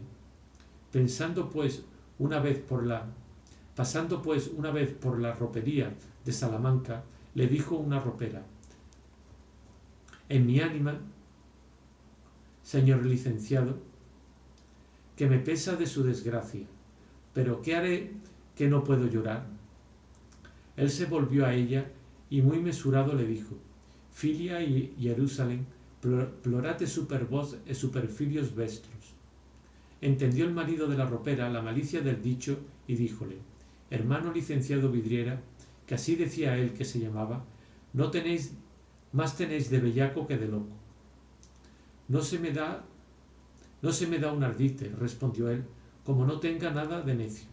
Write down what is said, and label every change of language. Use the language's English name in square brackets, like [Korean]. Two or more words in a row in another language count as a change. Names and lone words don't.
[Spanish] Pasando pues una vez por la ropería de Salamanca, le dijo una ropera: en mi ánima, señor licenciado, que me pesa de su desgracia, pero ¿qué haré que no puedo llorar? Él se volvió a ella y muy mesurado le dijo: [Latin] Filia y Jerusalén, plorate super vos e superfilios vestros. [Spanish] Entendió el marido de la ropera la malicia del dicho y díjole: hermano licenciado Vidriera, que así decía él que se llamaba, más tenéis de bellaco que de loco. No se me da un ardite, respondió él, como no tenga nada de necio.